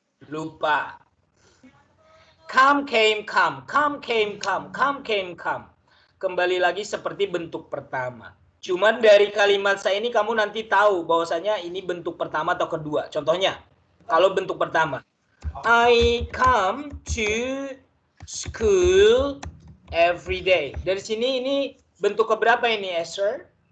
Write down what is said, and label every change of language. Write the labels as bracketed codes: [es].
[en] Lupa. Come, came, come. Come, came, come. Come, came, come. [id] Kembali lagi seperti bentuk pertama. Cuman dari kalimat saya ini kamu nanti tahu bahwasanya ini bentuk pertama atau kedua. Contohnya, kalau bentuk pertama. [en] I come to school every day. [id] Dari sini ini bentuk keberapa ini, Esther?